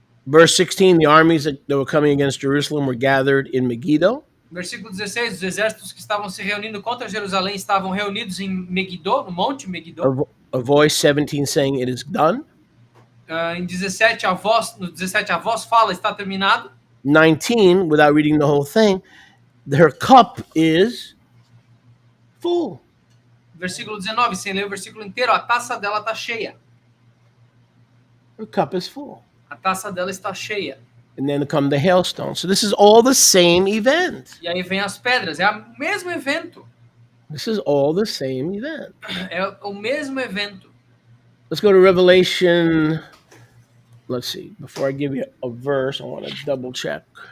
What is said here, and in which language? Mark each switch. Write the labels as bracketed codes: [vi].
[en] Verse 16, the armies that were coming against Jerusalem were gathered in Megiddo. [pt] Versículo 16, os exércitos que estavam se reunindo contra Jerusalém estavam reunidos em Megiddo, no monte Megiddo. [en] A voice 17 saying it is done. [pt] Em 17, no 17 a voz fala, está terminado. [en] 19, without reading the whole thing, her cup is full. [pt] Versículo 19, sem ler o versículo inteiro, a taça dela está cheia. [en] Her cup is full. [pt] A taça dela está cheia. [en] And then come the hailstones. So this is all the same event. [pt] E aí vem as pedras, é o mesmo evento. [en] This is all the same event. [pt] É o mesmo evento. [en] Let's go to Revelation. Let's see. Before I give you a verse, I want to double check.